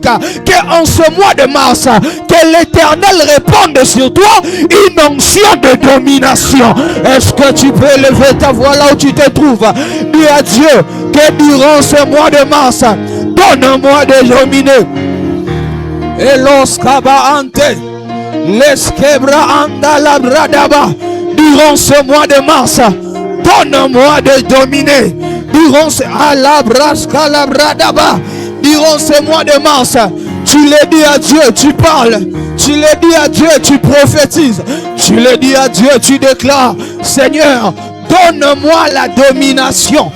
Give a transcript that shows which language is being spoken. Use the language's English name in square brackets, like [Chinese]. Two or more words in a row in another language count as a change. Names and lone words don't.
[French] Que en ce mois de mars, que l'Éternel réponde sur toi une onction de domination. Est-ce que tu peux élever ta voix là où tu te trouves? Dis à Dieu que durant ce mois de mars, donne-moi de dominer. Et lorsqu'aba ante, l'esquebra anda la bradaba. Durant ce mois de mars, donne-moi de dominer. Durant ce alabrasca la bradaba. Durant ce mois de mars, tu le dis à Dieu, tu parles. Tu le dis à Dieu, tu prophétises. Tu le dis à Dieu, tu déclares, Seigneur, donne-moi la domination.